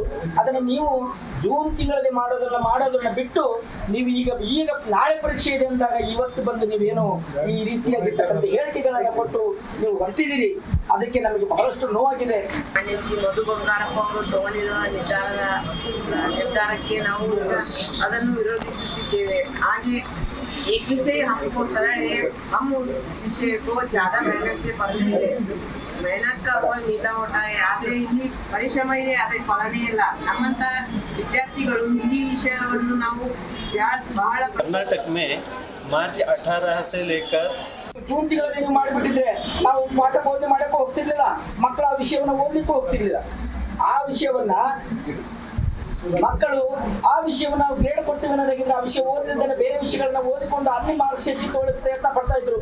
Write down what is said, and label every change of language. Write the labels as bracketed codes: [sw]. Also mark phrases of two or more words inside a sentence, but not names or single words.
[kn] ಅದನ್ನ ನೀವು ಜೂನ್ ತಿಂಗಳಲ್ಲಿ ಮಾಡೋದನ್ನ ಬಿಟ್ಟು ನೀವು ಈಗ ನಾಳೆ ಪರೀಕ್ಷೆ ಇದೆ ಅಂದಾಗ ಇವತ್ತು ಬಂದು ನೀವೇನು ಈ ರೀತಿಯಾಗಿರ್ತಕ್ಕಂಥ ಹೇಳಿಕೆಗಳನ್ನ ಕೊಟ್ಟು ನೀವು ಹೊರಟಿದ್ದೀರಿ. ಅದಕ್ಕೆ ನಮಗೆ ಬಹಳಷ್ಟು ನೋವಾಗಿದೆ. ಮಧು ಬಂಗಾರಪ್ಪ ಅವರು ತಗೊಂಡಿರುವ ನಿರ್ಧಾರಕ್ಕೆ ನಾವು ಅದನ್ನು ವಿರೋಧಿಸುತ್ತಿದ್ದೇವೆ. [hi] ಹಾಗೆ एक विषय हमको सरल है, हम उस विषय को ज्यादा मेहनत से पढ़ते हैं. मेहनत का फल मीठा होता है. [kn] ಆದರೆ ಇಲ್ಲಿ ಪರಿಶ್ರಮ ಇದೆ, ಆದರೆ ಫಲನೇ ಇಲ್ಲ. ನಮ್ಮಂತ ವಿದ್ಯಾರ್ಥಿಗಳು ಹಿಂದಿ ವಿಷಯವನ್ನು ನಾವು ಬಹಳ [hi] कर्नाटक में मार्च 18 से लेकर [kn] ಜೂನ್ ತಿಂಗಳಲ್ಲಿ ನೀವು ಮಾಡಿಬಿಟ್ಟಿದ್ರೆ ನಾವು ಪಾಠ ಬೋಧನೆ ಮಾಡಕ್ಕೆ ಹೋಗ್ತಿರ್ಲಿಲ್ಲ, ಮಕ್ಕಳು ಆ ವಿಷಯವನ್ನ ಓದ್ಲಿಕ್ಕೆ ಹೋಗ್ತಿರ್ಲಿಲ್ಲ. ಆ ವಿಷಯವನ್ನ ಮಕ್ಕಳು ಗ್ರೇಡ್ ಕೊಡ್ತೀವಿ ಅನ್ನೋದಾಗಿದ್ರೆ ಆ ವಿಷಯ ಓದಿದ್ರೆ ಬೇರೆ ವಿಷಯಗಳನ್ನ ಓದಿಕೊಂಡು ಅಲ್ಲಿ ಮಾರ್ಕ್ಸ್ ಹೆಚ್ಚಿಕೊಳ್ಳೋಕೆ ಪ್ರಯತ್ನ ಪಡ್ತಾ ಇದ್ರು.